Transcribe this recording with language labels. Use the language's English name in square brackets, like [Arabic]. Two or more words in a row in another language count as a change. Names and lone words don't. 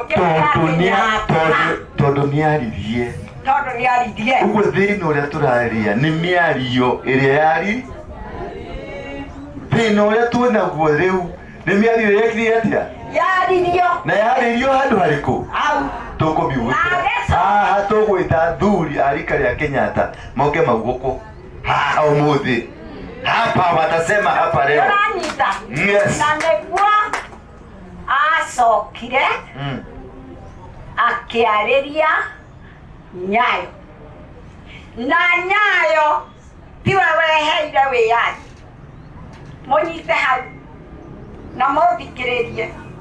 [Kikuyu] tondũ nĩaririe ũguo thĩna ũrĩa tũraria nĩ mĩario ĩrĩa thĩna ũrĩa twĩnaguo rĩu nĩ mĩario yekire atĩa na yarĩrio handũ harĩkũ tũkũmiugĩra haha tũgwĩta athuri a rika rĩa Kenyatta moke maugũkũ haha ũmũthĩ [Swahili] hapa watasema hapa leo [Kikuyu] yes na nĩguo acokire akĩarĩria Nyayo na Nyayo tiwe weheire wĩyathi mũnyite hau na mũthikĩrĩrie